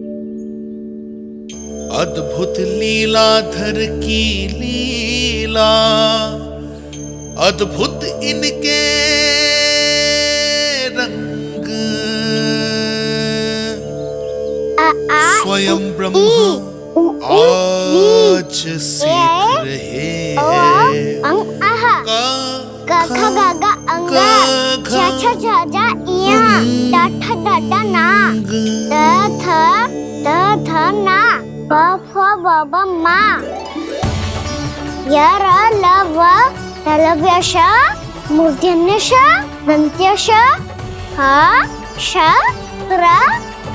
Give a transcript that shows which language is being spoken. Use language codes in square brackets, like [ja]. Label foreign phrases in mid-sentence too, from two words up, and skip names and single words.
[hi] अद्भुत लीलाधर की लीला, अद्भुत इनके रंग, स्वयं ब्रह्मा आज सीख रहे हैं। गा गा गा अंगा, छा छा छा जा इया, डा ठा डा डा ना, दा धा ना, बा फा बा बा मा, या रा ला वा, तलव्यशा, मूर्धन्यशा, दंत्यशा, हा शा रा